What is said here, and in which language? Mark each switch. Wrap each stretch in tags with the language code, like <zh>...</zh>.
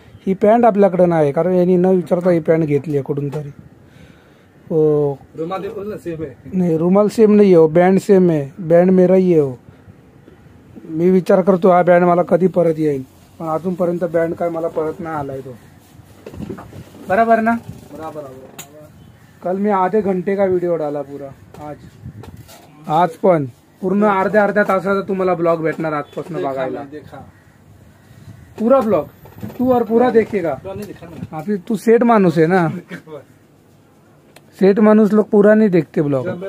<mr>ही pant आपल्याकडे नाही, कारण यांनी न विचारता ही पॅन्ट घेतली आहे कुठून तरी.</mr> <hi>ओ नहीं, रुमाल सेम नहीं है, बँड सेम है.</hi> <mr>बँड मेरा ही आहे हो. मी विचार करतो हा बँड मला कधी परत येईल, पण अजूनपर्यंत बँड काय मला परत नाही आलाय तो. बराबर ना? बराबर.</mr> <hi>कल मी आधे घंटे का व्हिडिओ डाला पूरा.</hi> <mr>आज पण पूर्ण अर्ध्या तासाचा तुम्हाला ब्लॉग भेटणार आजपासून बघायला.</mr> <hi>पूरा ब्लॉग तू और पूरा देखेगा.</hi> <mr>आपली तू सेठ माणूस आहे ना.</mr> <hi>सेठ माणूस लोग पूरा नहीं देखते ब्लॉग.</hi>